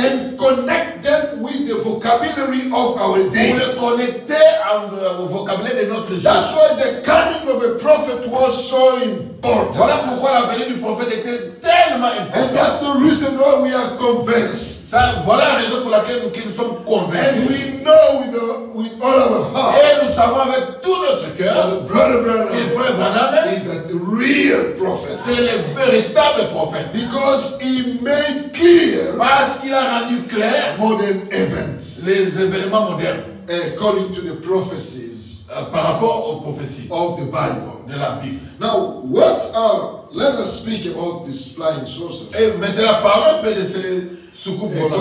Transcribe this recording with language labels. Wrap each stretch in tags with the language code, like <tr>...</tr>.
<en>and connect them with the vocabulary of our</en> <fr>pour les</fr> <en>days.</en> <fr>connecter au vocabulaire de notre</fr> <en>That's</en> <fr>jour.</fr> <en>why the coming of a prophet was so important.</en> <fr>Voilà pourquoi la venue du prophète était tellement</fr> <en>And</en> <fr>importante.</fr> <en>that's the reason why we are convinced.</en> <fr>Voilà la raison pour laquelle nous sommes</fr> <en>And</en> <fr>convaincus.</fr> <en>we know with all our</en> <fr>Et nous</fr> <en>hearts</en> <fr>savons avec tout notre cœur</fr> <en>that Brother</en> <fr>que</fr> <en>Branham</en> <fr>frère Branham,</fr> <en>is the real prophet.</en> <fr>c'est le véritable prophète.</fr> <en>Because he made clear</en> <fr>Parce qu'il a rendu clair</fr> <en>modern events</en> <fr>les événements modernes</fr> <en>according to the prophecies</en> <fr>par rapport aux prophéties</fr> <en>of the Bible.</en> <fr>de la Bible.</fr> <en>Now, let us speak about these flying saucers.</en> <fr>Et maintenant, parlons un peu de ces soucoupes volantes</fr>